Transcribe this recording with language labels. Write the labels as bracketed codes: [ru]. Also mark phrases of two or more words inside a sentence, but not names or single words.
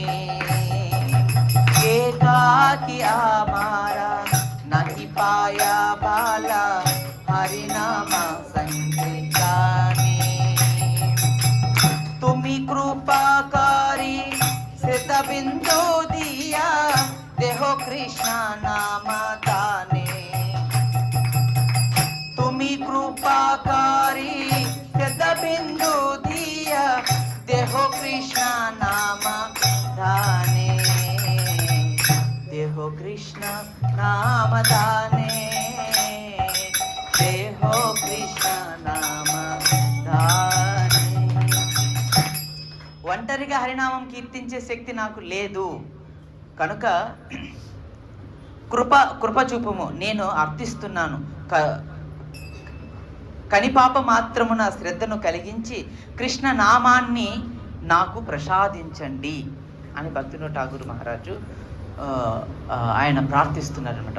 [bn] একাকী আমার নাহি পায় বল হরিনাম সংকীর্তনে. তুমি কৃপাকরি শত বিন্দু দিয়া দেহ কৃষ্ণ নাম দানে. তুমি কৃপাকরি শত বিন্দু দিয়া দেহ কৃষ্ণ নাম দানে. দেহ কৃষ্ণ নাম দানে. দেহ কৃষ্ণ নাম দানে. [te] ఒంటరిగా హరినామం కీర్తించే శక్తి నాకు లేదు కనుక కృప చూపము, నేను అర్థిస్తున్నాను. కనిపాప మాత్రమున శ్రద్ధను కలిగించి కృష్ణ నామాన్ని నాకు ప్రసాదించండి అని భక్తివినోద్ ఠాగూర్ మహారాజు ఆయన ప్రార్థిస్తున్నారనమాట.